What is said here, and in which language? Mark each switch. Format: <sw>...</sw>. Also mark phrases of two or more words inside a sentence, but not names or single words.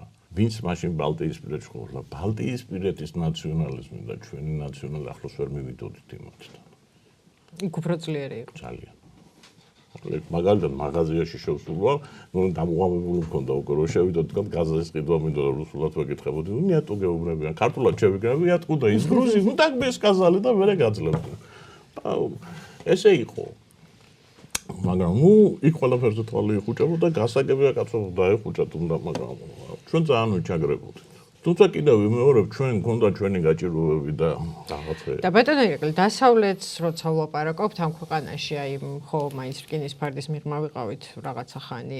<ka>ვინც მაშინ ბალტიისპირეთში ყოფილა, ბალტიისპირეთის ნაციონალიზმი და ჩვენი ნაციონალი ახლოს ვერ მივიდოდით იმათთან. იქ უფრო ძლიერი იყო. ძალიან. მაგალითად მაღაზიაში შევსულვა, დამუღამებული მქონდა უკვე რომ შევიდოდ გაზეთის ყიდვა მინდოდა რუსულად ვეკითხებოდი. ნიატო გეუბნებიან, ქართულად შევიგრები,</ka> <ru>откуда из Грузии, ну так бы сказали</ru> <ka>და მერე გაძლებდნენ. ესე იყო. მაგრამ იქ ყველაფერზე თვალი იხუჭებოდა, გასაგებია კაცო დაეხუჭა თუნდა, მაგრამ ჩვენ ძალიან ვიჩაგრებოდით. თუმცა კიდევ ვიმეორებ, ჩვენ მქონდა ჩვენი გაჭირვებები და რაღაცები. და ბატონო ირაკლი, დასავლეთს როცა ვლაპარაკობთ ამ ქვეყანაში, აი ხო, მაინც რკინის ფარდის მიღმა ვიყავით რაღაცა ხანი.</ka>